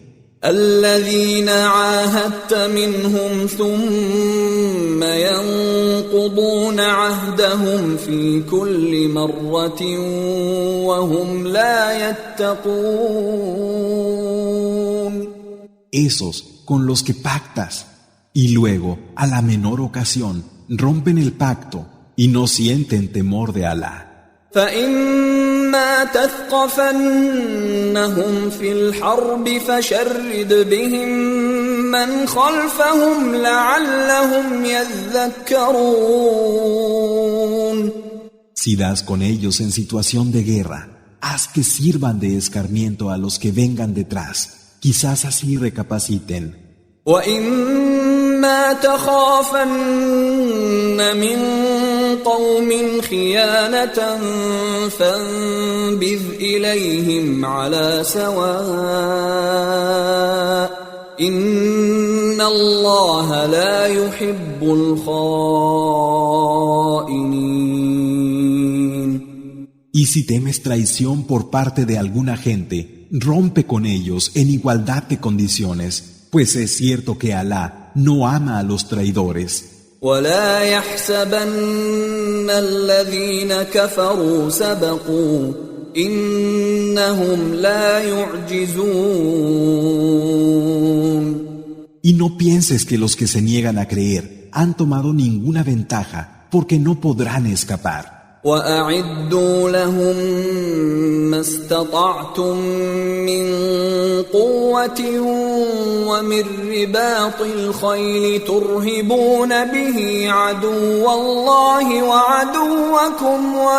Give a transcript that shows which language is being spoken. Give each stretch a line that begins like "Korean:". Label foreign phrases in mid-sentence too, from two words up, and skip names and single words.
Arabic: الذين عاهدت منهم ثم ينقضون عهدهم في كل مرة وهم لا يتقون.
Spanish: Esos con los que pactas y luego, a la menor ocasión, rompen el pacto y no sienten temor de Alá.
Arabic: فإما تثقفنهم في الحرب فشرد بهم من خلفهم لعلهم يذكرون.
Spanish: Si das con ellos en situación de guerra, haz que sirvan de escarmiento a los que vengan detrás, quizás así recapaciten.
Arabic: وَإِمَّا تَخَافَنَّ مِنْ قَوْمٍ خِيَانَةً فَانبِذْ إِلَيْهِمْ عَلَى سَوَاءٍ إِنَّ اللَّهَ لَا يُحِبُّ الْخَائِنِينَ.
Spanish: Y si temes traición por parte de alguna gente, rompe con ellos en igualdad de condiciones. Pues es cierto que Alá no ama a los traidores.
Arabic: وَلَا يَحْسَبَنَّ الَّذِينَ كَفَرُوا سَبَقُوا إِنَّهُمْ لَا يُعْجِزُونَ.
Spanish: Y no pienses que los que se niegan a creer han tomado ninguna ventaja, porque no podrán escapar.
Arabic: وَأَعِدُّوا لَهُم مَّا اسْتَطَعْتُم مِّن قُوَّةٍ وَمِن رِّبَاطِ الْخَيْلِ تُرْهِبُونَ بِهِ عَدُوَّ اللَّهِ وَعَدُوَّكُمْ